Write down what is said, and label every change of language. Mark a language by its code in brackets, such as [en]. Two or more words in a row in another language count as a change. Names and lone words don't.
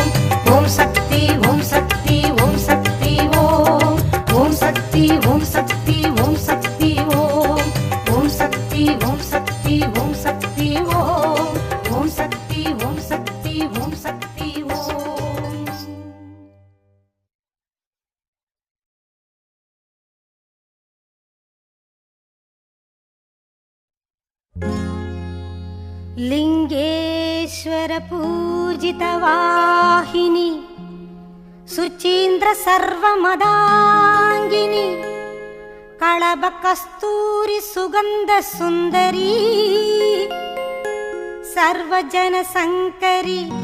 [ta] ஓம் சக்தி ஓம் சக்தி ஓம் சக்தி ஓம். ஓம் சக்தி ஓம் சக்தி ஓம் சக்தி ஓம். ஓம் சக்தி ஓம் சக்தி ஓம் சக்தி ஓம். ஓம் சக்தி ஓம் சக்தி ஓம் சக்தி ஓம். [sa] लिंगेश्वर पूजित वाहिनी सुचीन्द्र सर्वमदांगिनी कळभ कस्तूरी सुगंध सुंदरी सर्वजन संकरी